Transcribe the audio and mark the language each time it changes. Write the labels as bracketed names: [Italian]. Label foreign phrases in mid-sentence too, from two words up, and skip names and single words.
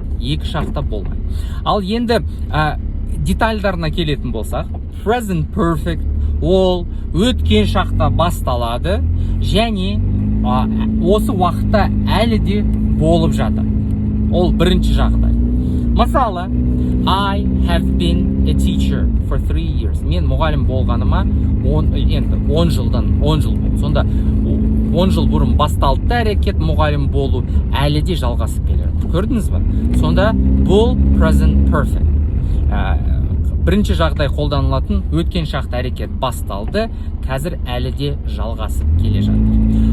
[Kazakh] Екі шақта болмайды. Ал енді детальдарына келетін болсақ, [English] present perfect [Kazakh] ол өткен шақта басталады және осы уақытта әлі де болып жатыр. Ол бірінші жағдай. Мысалы, [English] I have been a teacher for 3 years. [Kazakh] Мен мұғалім болғаныма 10 жыл болды. Сонда 10 жыл бұрын басталды әрекет мұғалім болу әлі де жалғасып келеді. Көрдіңіз бе? Сонда бұл [English] present perfect. [Kazakh] Бірінші жағдай қолданылатын өткен шақты әрекет басталды, қазір әлі де жалғасып келе жатыр.